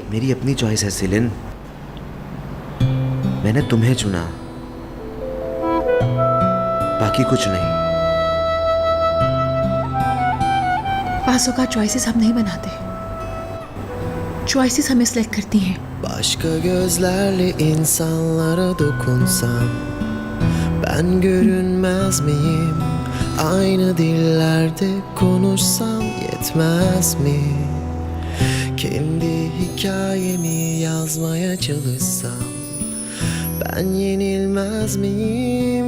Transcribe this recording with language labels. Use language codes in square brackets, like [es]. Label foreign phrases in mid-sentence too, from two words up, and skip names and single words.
[hi] मेरी अपनी चॉइस है सिलिन, मैंने तुम्हें चुना, बाकी कुछ नहीं। पासों का चॉइसेस हम नहीं बनाते, चॉइसेस हमें सिलेक्ट करती हैं। [tr] Başka gözlerle insanlara dokunsam ben görünmez miyim? Aynı dillerde konuşsam yetmez mi? Kendi hikayemi yazmaya çalışsam ben yenilmez miyim?